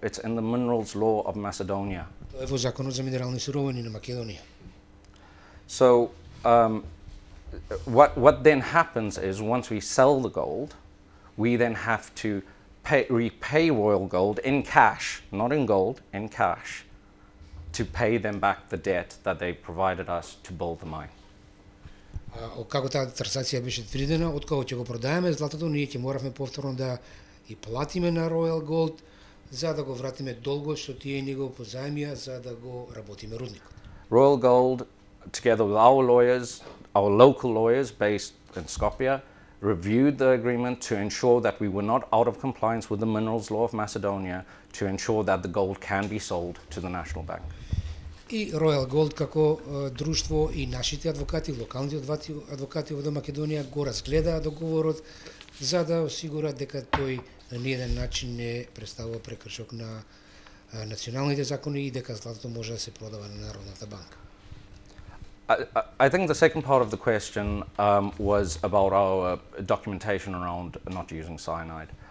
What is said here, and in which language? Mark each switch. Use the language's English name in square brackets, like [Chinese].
[English] It's in the minerals law of Macedonia. [Macedonian] Тоа е во законот за минерални суровини на Македонија. [English] So what then happens is once we sell the gold, we then have to repay Royal Gold in cash, not in gold, in cash, to pay them back the debt that they provided us to build the mine. [Macedonian] Како таа трансакција беше предвидена, откако ќе го продаеме златото, ние ќе моравме повторно да и платиме на Royal Gold за да го вратиме долгот што тие ни го позајмија за да го работиме рудникот. [English] Royal Gold, together with our lawyers, our local lawyers based in Skopje, reviewed the agreement to ensure that we were not out of compliance with the minerals law of Macedonia, to ensure that the gold can be sold to the National Bank. [Macedonian] И Royal Gold како друштво и нашите адвокати, локалните адвокати во Македонија го разгледаа договорот за да осигурат дека тој на ниеден начин не представува прекршок на националните закони и дека златото може да се продава на Народната банка. [English] I think the second part of the question was about our documentation around not using cyanide.